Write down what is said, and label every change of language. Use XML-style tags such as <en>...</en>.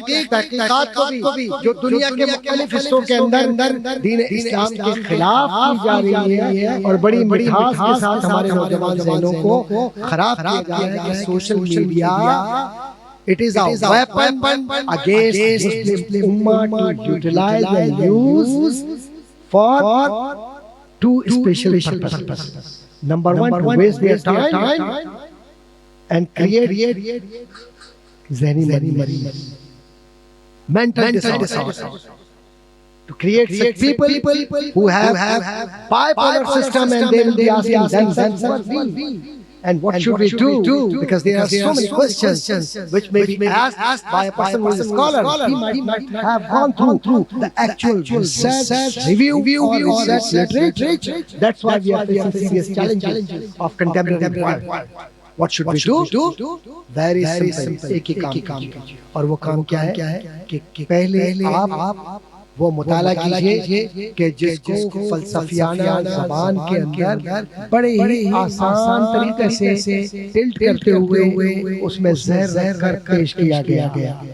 <ur>تحقیقات کو بھی جو دنیا کے مختلف حصوں کے اندر دین اسلام کے خلاف کی جا رہی ہے اور بڑی مٹھاس کے ساتھ ہمارے نوجوان ذہنوں کو خراب کیا جا رہا ہے کہ social media</ur> <en>it is a weapon against Muslim Ummah to utilize and use for two special purposes. Number one, to waste their time and create zehni mareez, mental disorders. To create such people who have bipolar system, and they will be asking themselves, and what should we do? Because there are so many questions which may be asked by a person who is a scholar. He might not have gone through the actual research, review or research literature. That's why we are facing serious challenges of contemporary world. What should we do? Very simple.</en> <ur>ایک ہی کام کیجیے، اور وہ کام کیا ہے کہ پہلے آپ وہ مطالعہ کیجئے کہ جس کو فلسفیانہ زبان کے اندر بڑے ہی آسان طریقے سے ٹلٹ کرتے ہوئے اس میں زہر رکھ کر پیش کیا گیا.</ur>